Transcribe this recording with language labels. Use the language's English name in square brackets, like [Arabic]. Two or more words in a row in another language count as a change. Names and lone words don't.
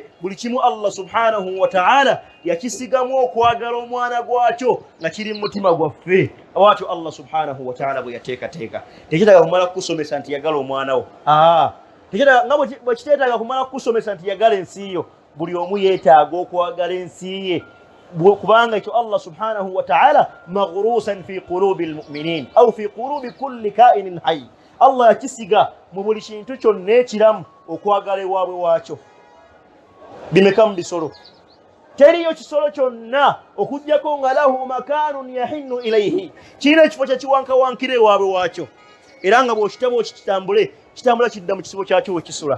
[Ganda] Buli kimu Allah [Arabic] سبحانه وتعالى [Ganda] yakisigamu okwagala omwana gwakyo nga kiri mu mutima gwaffe. Bw'atyo Allah [Arabic] سبحانه وتعالى [Ganda] bwe yateekateeka. Tekitaaga kumala kukusomesa nti yagala omwana wo. Nga bwe kiteetaaga kumala kukusomesa nti yagala ensi yo. Buli omu yeetaaga okwagala ensi ye, kubanga ekyo Allah [Arabic] سبحانه وتعالى مغروسا في قلوب المؤمنين أو في قلوب كل كائن حي. [Ganda] Allah yakisiga mu buli kintu kyonna ekiramu okwagala ewaabwe waakyo. Bimeka mu bisolo? Teriyo kisolo kyonna okuggyako nga [Arabic] له مكان يحن إليه, [Ganda] kirina ekifo kyekiwankawankira ewaabwe waakyo, era nga bw'okitaba kitambula kidda mu kisibo kyakyo we kisula.